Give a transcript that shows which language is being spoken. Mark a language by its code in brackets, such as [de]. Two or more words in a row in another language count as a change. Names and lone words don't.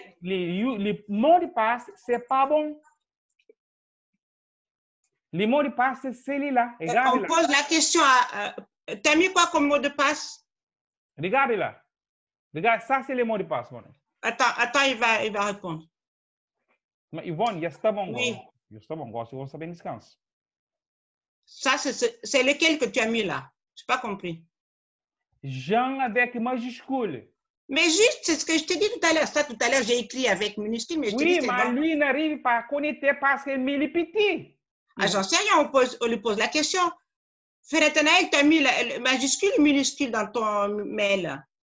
[fr] les mots de passe, c'est pas bon. Les mots de passe, c'est celui-là. On pose la question à... tu as mis quoi comme mot de passe? Regarde là. Regarde, ça, c'est les mots de passe. Mon. Attends, il va répondre. Mais Yvonne, [pt] está bom. [fr] Oui. [pt] Está bom, gosto de você saber descanso. [fr] Ça, c'est lequel que tu as mis là? Je n'ai pas compris. Jean avec majuscule. Mais juste, c'est ce que je t'ai dit tout à l'heure. Ça, tout à l'heure, j'ai écrit avec minuscule, mais je oui, te dis mais lui n'arrive pas à connecter parce qu'il met les petits. Ah, j'en sais rien, on lui pose la question. Nathanaël, tu as mis la majuscule ou minuscule dans ton mail?